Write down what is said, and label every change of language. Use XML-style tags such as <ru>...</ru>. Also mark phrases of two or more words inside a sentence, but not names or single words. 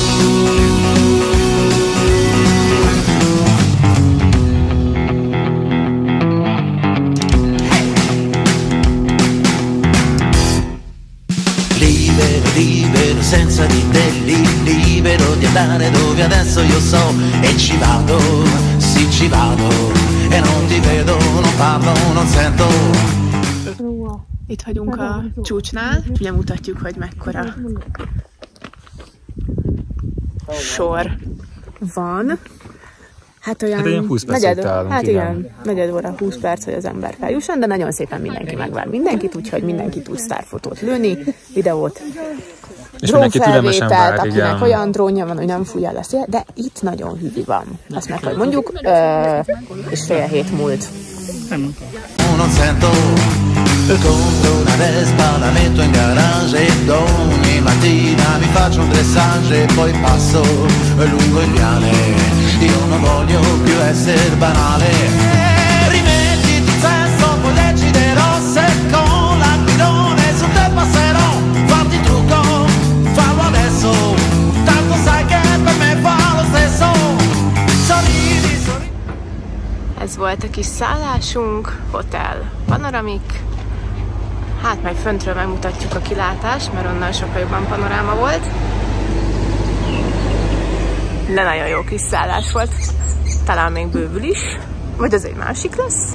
<it>Libero senza di te, libero di andare dove adesso io so. E ci vado, sì ci vado, e non ti vedo, non parlo, non sento.</it> <hu>Itt vagyunk a csúcsnál, ugye mutatjuk, hogy mekkora sor van. Hát olyan ilyen 20 percet állunk, hát igen. igen, negyed óra, 20 perc, hogy az ember feljusson, de nagyon szépen mindenki megvár mindenkit, úgyhogy mindenki tud sztárfotót lőni, videót, drónfelvételt, akinek igen. Olyan drónja van, hogy nem fújja el a szél, de itt nagyon hűvi van. Azt meg, hogy mondjuk, és fél hét múlt.</hu> <it>Non sento, compro una Vespa, la metto in garage e ogni mattina mi faccio un dressage e poi passo lungo il viale. Io non voglio più essere banale. Rimettiti in sesto, poi deciderò se con l'aquilone su te passerò. Fatti trucco, fallo adesso, tanto sai che per me fa lo stesso. Sorridi, sorridi.</it> <hu>Ez volt a kis szállásunk, Hotel Panoramik. Hát majd föntről megmutatjuk a kilátást, mert onnan sokkal jobban panoráma volt. De nagyon jó kis szállás volt. Talán még bővül is. Vagy az egy másik lesz.</hu>